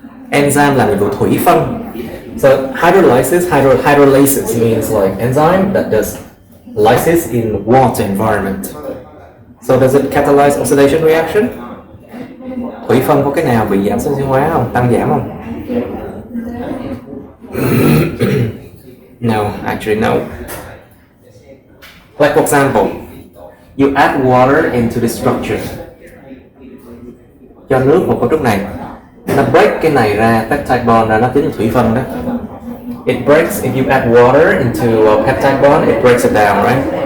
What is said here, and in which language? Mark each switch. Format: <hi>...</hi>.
<vi>Enzyme làm nhiệm vụ thủy phân.</vi> <en>So hydrolysis means like enzyme that does lysis in water environment. So does it catalyze oxidation reaction?</en> <vi>Thủy phân có cái nào bị giảm oxy hóa không? Tăng giảm không?</vi> <en>No, actually no. Like for example, you add water into the structure.</en> <vi>Cho nước vào cấu trúc này, nó</vi> <en>break</en> <vi>cái này ra, peptide bond ra, nó tính thủy phân đó.</vi> <en>It breaks if you add water into a peptide bond, it breaks it down, right?</en>